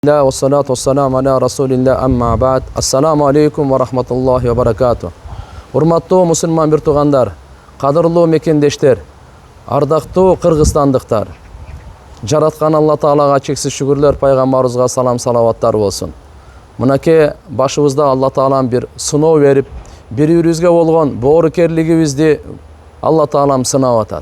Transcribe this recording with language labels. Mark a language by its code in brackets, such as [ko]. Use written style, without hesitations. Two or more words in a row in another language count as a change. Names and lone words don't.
[ar] والصلاة والسلام على رسول الله أما بعد. السلام عليكم ورحمة الله وبركاته. [ky] Урматтуу мусулман бир туугандар, кадырлуу мекендештер, ардактуу кыргызстандыктар. Жараткан Алла Таалага чексиз шүгүрлөр, пайгамбарыбызга салам салаваттар болсун. Мынакей башыбызда Алла Таалам бир сыноо берип, бири-бирибизге болгон боорукерлигибизди Алла Таалам сынап атат.